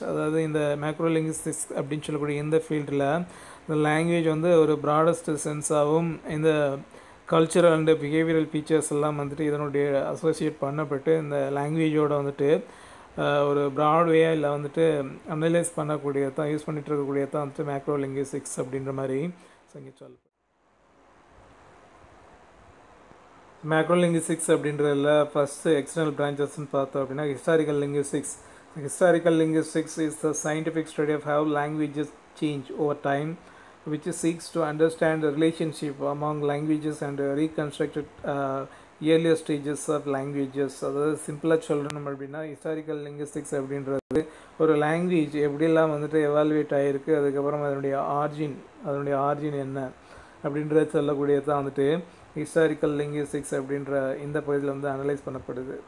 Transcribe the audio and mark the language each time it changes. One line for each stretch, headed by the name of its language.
Tamil: அதாவது இந்த macro linguistics அப்படின்னு சொல்லக்கூடிய இந்த ஃபீல்டில் இந்த லாங்குவேஜ் வந்து ஒரு ப்ராடஸ்ட் சென்ஸாகவும் இந்த கல்ச்சரல் அண்டு பிஹேவியரல் ஃபீச்சர்ஸ் எல்லாம் வந்துட்டு இதனுடைய அசோசியேட் பண்ணப்பட்டு இந்த லாங்குவேஜோடு வந்துட்டு ஒரு ப்ராட்வேயாக இல்லை வந்துட்டு அனலைஸ் பண்ணக்கூடியது தான், யூஸ் பண்ணிகிட்டு இருக்கக்கூடியது தான் வந்துட்டு மேக்ரோ லிங்குஸ்டிக்ஸ் அப்படின்ற மாதிரி சொல்லப்படும். மேக்ரோ லிங்குஸ்டிக்ஸ் அப்படின்றதில் ஃபஸ்ட்டு எக்ஸ்டர்னல் பிரான்ச்சஸ்ன்னு பார்த்தோம் அப்படின்னா historical linguistics.
English: Historical linguistics is the scientific study of how languages change over time, which seeks to understand the relationship among languages and reconstructed earlier stages of languages.
Tamil: அதாவது சிம்பிளாக சொல்லணும் அப்படின்னா historical linguistics அப்படின்றது ஒரு language எப்படிலாம் வந்துட்டு evaluate ஆகிருக்கு, அதுக்கப்புறம் அதனுடைய ஆர்ஜின் என்ன அப்படின்றத சொல்லக்கூடியது தான் வந்துட்டு ஹிஸ்டாரிக்கல் லிங்குஸ்டிக்ஸ் அப்படின்ற இந்த பகுதியில் வந்து அனலைஸ் பண்ணப்படுது.